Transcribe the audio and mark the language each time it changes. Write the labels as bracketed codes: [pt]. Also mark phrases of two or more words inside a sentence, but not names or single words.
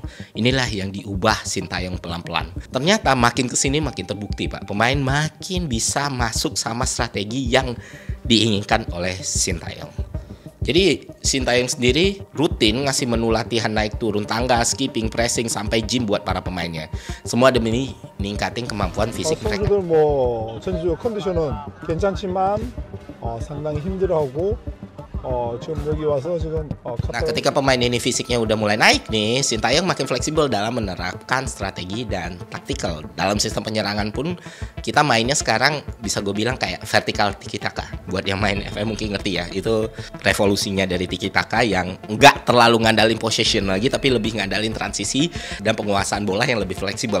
[id] Inilah yang diubah Sintayong pelan-pelan. Ternyata makin kesini makin terbukti Pak, pemain makin bisa masuk sama strategi yang diinginkan oleh Sintayong. Jadi Sintayong sendiri rutin ngasih menu latihan naik turun tangga, skipping, pressing, sampai gym buat para pemainnya. Semua demi ningkatin kemampuan fisik mereka. [ko] 선수들 뭐 전주 컨디션은 괜찮지만 상당히 힘들어하고 지금 여기 와서 지금 [id] Nah, ketika pemain ini fisiknya udah mulai naik nih, Sintayong makin fleksibel dalam menerapkan strategi dan taktikal. Dalam sistem penyerangan pun kita mainnya sekarang bisa gue bilang kayak vertikal tiki taka. Buat yang main FM mungkin ngerti ya, itu revolusinya dari tiki taka yang nggak terlalu ngandalin possession lagi, tapi lebih ngandalin transisi dan penguasaan bola yang lebih fleksibel.